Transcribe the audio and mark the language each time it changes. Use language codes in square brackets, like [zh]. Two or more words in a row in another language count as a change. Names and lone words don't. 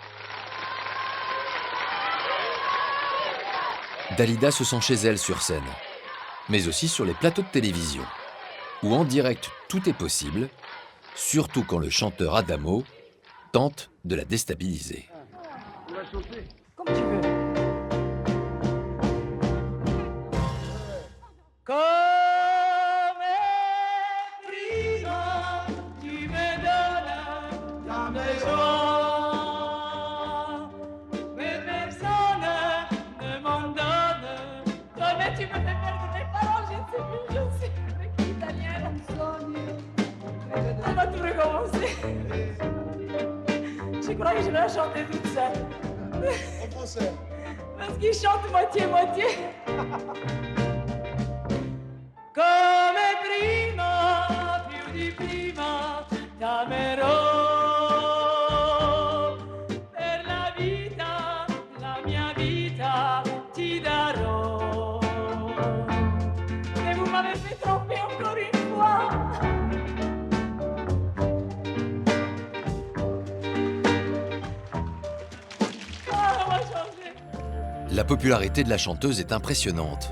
[fr] Dalida se sent chez elle sur scène, mais aussi sur les plateaux de télévision, où en direct tout est possible, surtout quand le chanteur Adamo tente de la déstabiliser. Comme tu veux. [it] Come prima [fr] tu me donnes ta maison, mais personne ne m'en donne. Come tu me fais perdre mes paroles, je ne sais plus, je sais avec l'italienne. On va tout recommencer. Je crois que je vais la chanter toute seule. En français. Parce qu'il chante moitié-moitié. [it] Come prima, più di prima, t'amerò. Per la mia vita, ti darò. [fr] Mais vous m'avez fait tromper encore une fois. Ah, on va changer. La popularité de la chanteuse est impressionnante.